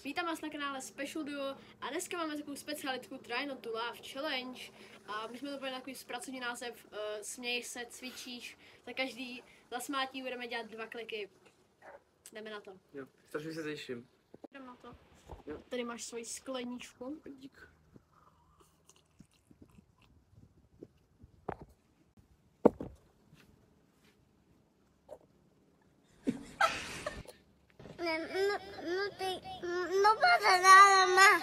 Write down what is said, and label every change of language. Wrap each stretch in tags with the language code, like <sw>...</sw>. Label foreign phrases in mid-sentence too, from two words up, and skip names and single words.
<cs>Vítám vás na kanále Special Duo a dneska máme takovou specialitku</cs> <en>Try Not to Laugh Challenge.</en> <cs>A my jsme to byli na takový pracovní název Směj se, cvičíš. Za každý zasmátí budeme dělat 2 kliky. Jdeme na to. Jo, strašně se těším. Jdeme na to. Jo. Tady máš svoji skleničku. Dík.</cs> <es>No pasa nada más.</es>